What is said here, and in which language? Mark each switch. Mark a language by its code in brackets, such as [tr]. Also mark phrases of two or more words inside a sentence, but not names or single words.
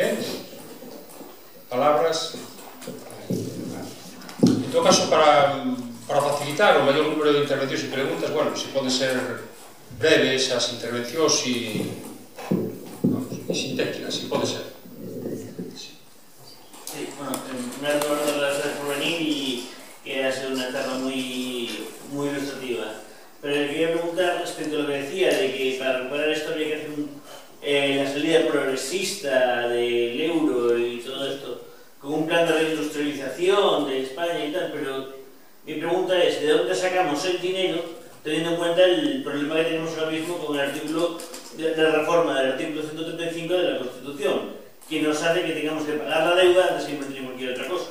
[gl] Palabras. En todo caso, para facilitar o [es] mayor número [gl] de intervencións e preguntas, bueno, se pode ser breves as intervencións e sintéticas, se pode ser. [es] Sí, bueno, en primer lugar, gracias por venir y que ha sido una etapa muy ilustrativa. Pero le quería preguntar respecto a lo que decía, de que para recuperar esto había que hacer la salida progresista del euro y todo esto, con un plan de reindustrialización de España y tal, pero mi pregunta es, ¿de dónde sacamos el dinero, teniendo en cuenta el problema que tenemos ahora mismo con el artículo de la reforma del artículo 135 de la Constitución, que nos hace que tengamos que pagar la deuda antes que invertir en cualquier otra cosa?